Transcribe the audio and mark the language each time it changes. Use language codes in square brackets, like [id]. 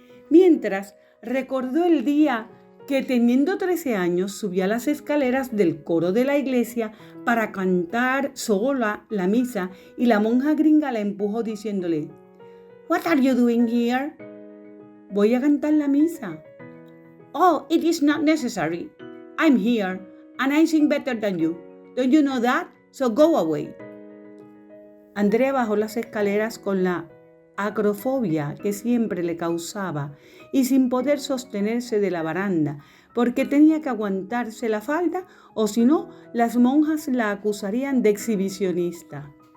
[es] Mientras recordó el día que, teniendo 13 años, subía las escaleras del coro de la iglesia para cantar sola la misa y la monja gringa la empujó diciéndole: [en] «What are you doing here?» [es] «Voy a cantar la misa». [en] «Oh, it is not necessary. I'm here and I sing better than you. Don't you know that? So go away». [es] Andrea bajó las escaleras con la acrofobia que siempre le causaba y sin poder sostenerse de la baranda porque tenía que aguantarse la falda o si no, las monjas la acusarían de exhibicionista.